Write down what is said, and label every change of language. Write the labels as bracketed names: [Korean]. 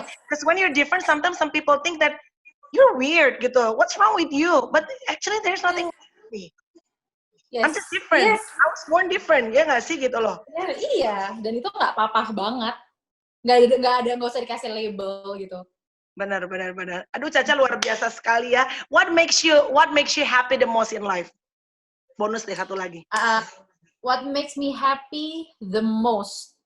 [English] Because when you're different, sometimes some people think that you're weird, [Indonesian] gitu. [English] What's wrong with you? But actually there's nothing wrong with me. I'm just different. I was born different, [Indonesian] ya nggak sih, gitu loh. Iya, dan itu nggak apa-apa banget. Nggak usah dikasih label gitu. Benar. Aduh, Caca luar biasa sekali ya. [English] What makes you happy the most in life? [Indonesian] Bonus deh satu lagi. [English] What makes me happy the most?